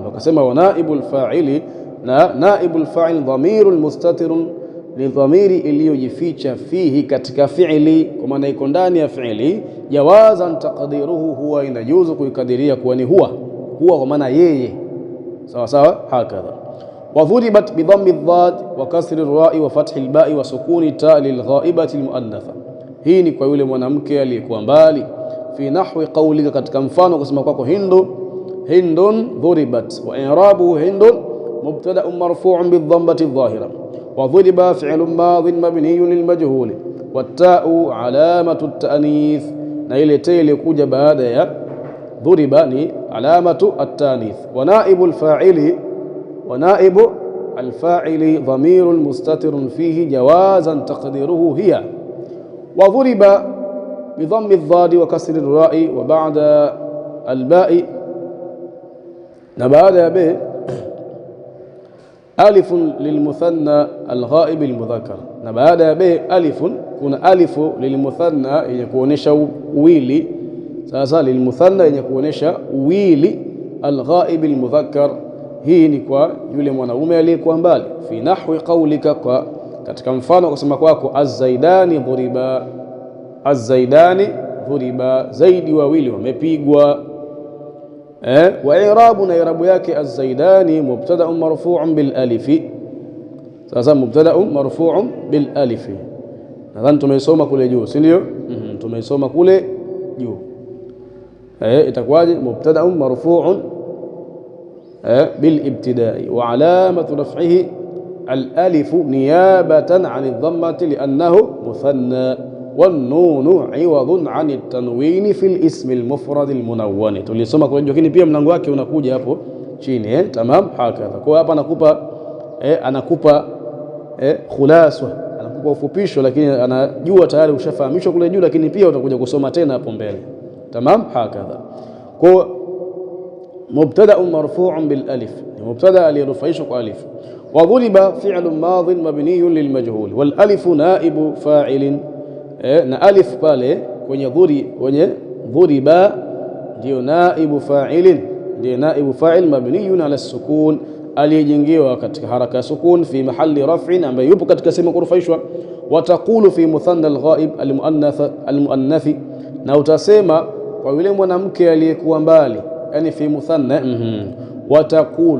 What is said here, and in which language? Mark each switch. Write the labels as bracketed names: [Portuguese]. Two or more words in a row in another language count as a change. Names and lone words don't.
[Swahili] Wakasema [Arabic] ونائب الفاعل, [Swahili] na [Arabic] نائب الفاعل ضمير مستتر, [Swahili] ni dhamiri iliyojificha fihi, katika fi'li, kwa maana iko ndani ya fi'li. [Arabic] جوازا تقديره هو, [Swahili] inajuzu kuikadiria kuwa ni huwa kwa maana yeye, sawa sawa, hakadha. [Arabic] وضربت بضم الضاد وكسر الراء وفتح الباء وسكون التاء للغائبة المؤنثة. [Swahili] Hii ni kwa yule mwanamke aliyekuwa mbali. [Arabic] في نحو قولك, [Swahili] katika mfano kusema kwako, [Arabic] هند ضربت، وإعرابه هند مبتدأ مرفوع بالضمة الظاهرة، وضرب فعل ماض مبني للمجهول، والتاء علامة التأنيث, [Swahili] na ile ta ilikuja baada ya dhuriba ni [Arabic] علامة التأنيث. ونائب الفاعل، ونائب الفاعل ضمير مستتر فيه جوازا تقديره هي. وضرب بضم الضاد وكسر الراء وبعد الباء, [Swahili] na baada ya be [Arabic] ألف للمثنى الغائب المذكر, [Swahili] na baada ya be alifun kuna [Arabic] ألف للمثنى [Swahili] yenye kuonesha uwili. Sasa lilmuthanna yenye kuonesha uwili, [Arabic] الغائب المذكر, [Swahili] hii ni kwa yule mwanaume aliyekuwa mbali. [Arabic] في نحو قولك, [Swahili] kwa katika mfano kusema kwako, [Arabic] الزيدان ضربا، الزيدان ضربا, [Swahili] zaidi wawili wamepigwa. [Arabic] وإعراب na i'rabu yake, الزيدان مبتدأ مرفوع بالألف. Sasa مبتدأ مرفوع بالألف, [Swahili] nadhani tumeisoma kule juu, si ndio? Tumeisoma kule juu. Itakuwaje? [Arabic] مبتدأ مرفوع بالابتداء وعلامة رفعه الألف نيابة عن الضمة لأنه مثنى، والنون عوض عن التنوين في الاسم المفرد المنون. [Swahili] Tulisoma kwa hiyo, lakini pia mlango wake unakuja hapo chini. [Arabic] تمام، هكذا. [Swahili] Kwa hapa anakupa khulasa, anakupa ufupisho, lakini anajua tayari ushafahamishwa kule juu, lakini pia utakuja kusoma tena hapo mbele. [Arabic] تمام، هكذا. Kwa مبتدأ مرفوع بالالف مبتدأ ليرفعش بالف وضرب فعل ماض مبني للمجهول والالف نائب فاعل [Swahili] na alif pale kwenye dhuriba ndio naibu fa'ilin ndio naibu [Arabic] فاعل مبني على سكون [Swahili] aliyejengewa katika haraka ya [Arabic] سكون في محل رفع [Swahili] ambaye yupo katika sehemu kurufaishwa [Arabic] وتقول في مثنى الغائب المؤنث [Swahili] na utasema kwa yule mwanamke aliyekuwa mbali yani [Arabic] في مثنى وتقول